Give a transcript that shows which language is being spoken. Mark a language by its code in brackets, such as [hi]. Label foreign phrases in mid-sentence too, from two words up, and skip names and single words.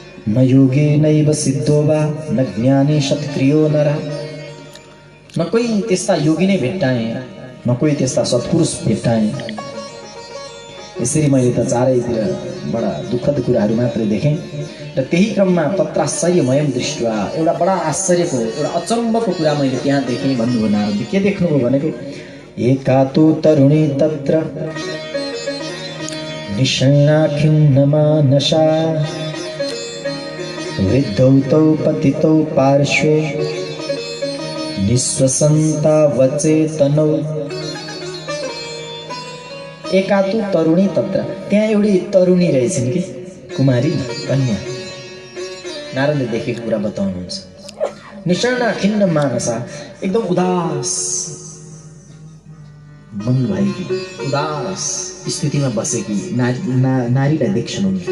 [sa] न योगेनैव सिद्धो वा न ज्ञाने सत्क्रियो नर। [ne] न कोही त्यस्ता योगी नै भेट्टाएँ, न कोही त्यस्ता सत्पुरुष भेट्टाएँ। यसरी मैले त चारैतिर बडा दुःखद कुराहरू मात्रै देखेँ र त्यही क्रममा [sa] तत्राश्चर्यमयम दृष्ट्वा [ne] एउटा बडा आश्चर्यको एउटा अचम्मको कुरा मैले त्यहाँ देखेँ भन्नुभयो नारदले। के देख्नुभयो भनेको [sa] एकातो तरुणी तत्र निशन्ना खिन्नमानसा वृद्धौ तौ पतितौ पार्श्वे निःश्वसन्ता वचेतनौ। एकातु तरुणी तत्र, [ne] त्यहाँ एउटी तरुणी रहेछन् कि कुमारी कन्या। नारदले देखेको कुरा बताउनुहुन्छ। [sa] निशर्णा खिन्न मानसा, [ne] एकदम उदास मन भएकी, उदास स्थितिमा बसेकी नारीलाई देख्छन् उनले।